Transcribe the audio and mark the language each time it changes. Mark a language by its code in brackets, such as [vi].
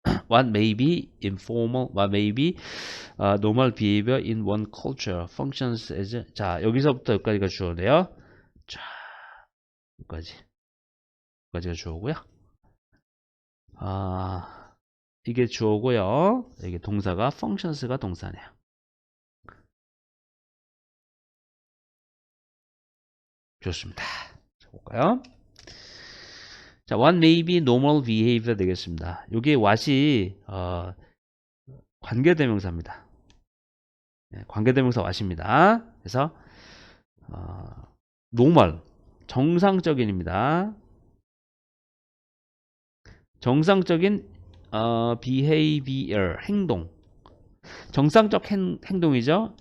[en] what may be informal, what may be normal behavior in one culture functions as [ko] 자 여기서부터 여기까지가 주어인데요. 자 여기까지가 주어고요. 이게 주어고요. 이게 동사가 functions가 동사네요. 좋습니다. 자, 볼까요? 자, [en] what may be normal behavior [ko] 되겠습니다. 이게 what이 관계대명사입니다. 네, 관계대명사 what입니다. 그래서 normal 정상적인입니다. 정상적인 behavior 행동 정상적 행동이죠.